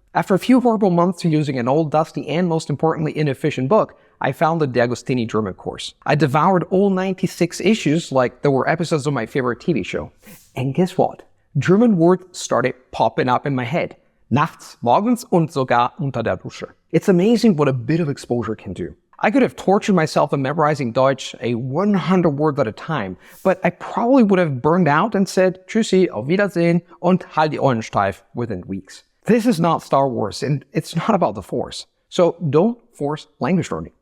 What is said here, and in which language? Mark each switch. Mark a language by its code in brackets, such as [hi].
[en] After a few horrible months using an old, dusty, and most importantly inefficient book, I found the D'Agostini German course. I devoured all 96 issues like they were episodes of my favorite TV show. And guess what? German words started popping up in my head. [de] Nachts, morgens und sogar unter der Dusche. [en] It's amazing what a bit of exposure can do. I could have tortured myself in memorizing Deutsch 100 words at a time, but I probably would have burned out and said, [de] Tschüssi, auf Wiedersehen und halt die Ohren steif [en] within weeks. This is not Star Wars, and it's not about the Force. So don't force language learning.